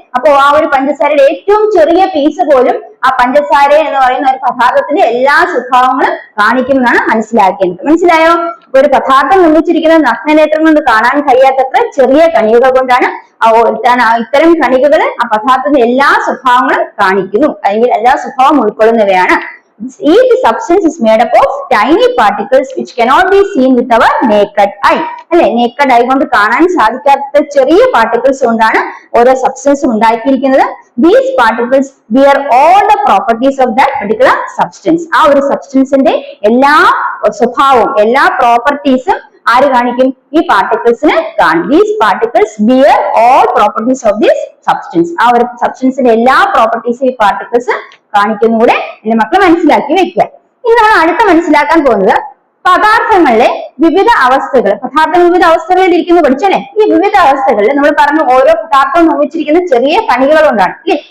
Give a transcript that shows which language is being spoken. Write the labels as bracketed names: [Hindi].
[Malayalam] അപ്പൊ ആ ഒരു പഞ്ചസാരയുടെ ഏറ്റവും ചെറിയ പീസ് പോലും ആ പഞ്ചസാര എന്ന് പറയുന്ന ഒരു പദാർത്ഥത്തിന്റെ എല്ലാ സ്വഭാവങ്ങളും കാണിക്കുമെന്നാണ് മനസ്സിലാക്കേണ്ടത്. മനസ്സിലായോ? ഒരു പദാർത്ഥം നിർമ്മിച്ചിരിക്കുന്നത് നഗ്നനേത്രം കൊണ്ട് കാണാൻ കഴിയാത്തത്ര ചെറിയ കണികകൾ കൊണ്ടാണ്. ഇത്തരം കണികകൾ ആ പദാർത്ഥത്തിന്റെ എല്ലാ സ്വഭാവങ്ങളും കാണിക്കുന്നു, അല്ലെങ്കിൽ എല്ലാ സ്വഭാവം ഉൾക്കൊള്ളുന്നവയാണ്. [English] Each substance is made up of tiny particles which cannot be seen with our naked eye. [Malayalam] അല്ലെ, naked eye കൊണ്ട് കാണാൻ സാധിക്കാത്ത ചെറിയ പാർട്ടിക്കിൾസ് കൊണ്ടാണ് ഓരോ സബ്സ്റ്റൻസും ഉണ്ടാക്കിയിരിക്കുന്നത്. [English] These particles bear all the properties of that particular substance. [Malayalam] ആ ഒരു സബ്സ്റ്റൻസിന്റെ എല്ലാ സ്വഭാവവും എല്ലാ പ്രോപ്പർട്ടീസും ആര് കാണിക്കും? ഈ പാർട്ടിക്കിൾസിന് കാണും. [English] These particles bear all properties of this substance. [Malayalam] ആ ഒരു സബ്സ്റ്റൻസിന്റെ എല്ലാ പ്രോപ്പർട്ടീസും ഈ പാർട്ടിക്കിൾസ് കാണിക്കുന്ന കൂടെ എന്റെ മക്കളെ മനസ്സിലാക്കി വെക്കുക. ഇനി നമ്മൾ അടുത്ത മനസ്സിലാക്കാൻ പോകുന്നത് പദാർത്ഥങ്ങളിലെ വിവിധ അവസ്ഥകളിൽ ഇരിക്കുന്നത് പഠിച്ചല്ലേ. ഈ വിവിധ അവസ്ഥകളിൽ നമ്മൾ പറഞ്ഞു ഓരോ പദാർത്ഥവും നിർമ്മിച്ചിരിക്കുന്ന ചെറിയ കണികകൾ കൊണ്ടാണ് അല്ലെ.